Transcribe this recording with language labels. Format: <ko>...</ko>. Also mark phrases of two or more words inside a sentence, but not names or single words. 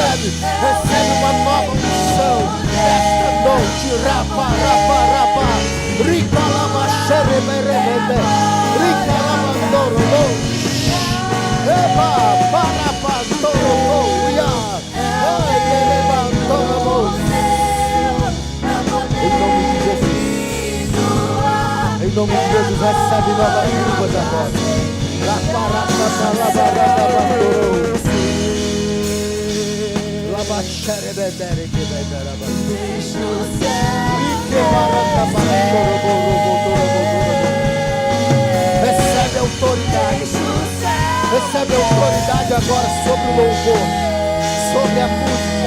<pt>Recebe uma nova unção esta noite. Rapa, rapa, rapa. Rica lava xereberebe. Rica lava ndoro. Eba, parapa, ndoro. Ia. Ai, bereba, ndoro. Em nome de Jesus. Em nome de Jesus, recebe novas línguas agora. Rapa, rapa, rapa, rapa, ndoro. Recebe autoridade. Recebe autoridade agora sobre o louvor, sobre a música.</pt>